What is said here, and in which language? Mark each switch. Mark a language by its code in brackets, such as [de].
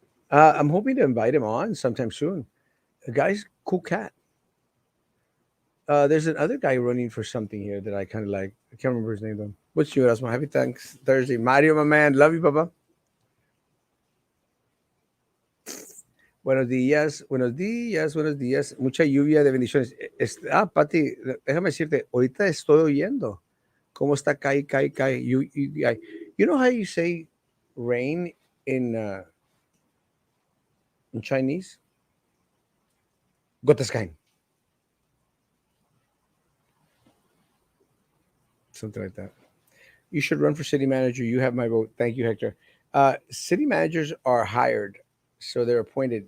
[en] I'm hoping to invite him on sometime soon. The guy's cool cat. There's another guy running for something here that I kind of like. I can't remember his name though. What's you, Erasmo? Happy Thanks Thursday, Mario, my man. Love you, Papa. [es] Buenos días, buenos días, buenos días. Mucha lluvia de bendiciones. Pati, déjame decirte, ahorita estoy oyendo cómo está cae, cae, cae. [en] You know how you say rain in Chinese? [es] Gotas caen, [en] something like that. You should run for city manager. You have my vote. Thank you, Hector. City managers are hired, so they're appointed.